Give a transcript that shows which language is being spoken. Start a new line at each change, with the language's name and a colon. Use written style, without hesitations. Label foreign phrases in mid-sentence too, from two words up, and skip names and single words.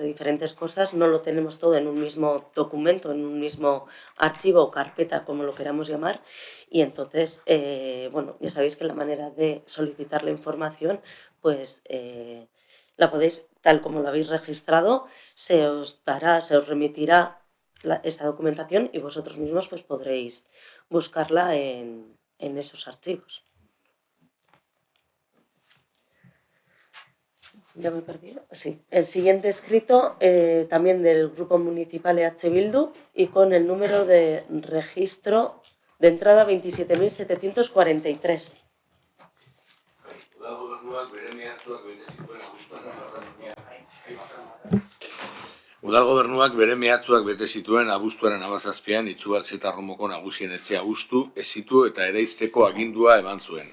Spanish: diferentes cosas, no lo tenemos todo en un mismo documento, en un mismo archivo o carpeta, como lo queramos llamar, y entonces, bueno, ya sabéis que la manera de solicitar la información, pues la podéis, tal como lo habéis registrado, se os remitirá esa documentación y vosotros mismos pues podréis buscarla en esos archivos. ¿Ya me he perdido? Sí. El siguiente escrito también del Grupo Municipal EH Bildu y con el número de registro de entrada 27.743.
Basque: Udal Gobernuak bere mehatxuak bete zituen abuztuaren 17an Itxuak-Zetarromoko nagusien etxea hustu, hezitu eta eraisteko agindua eman zuen.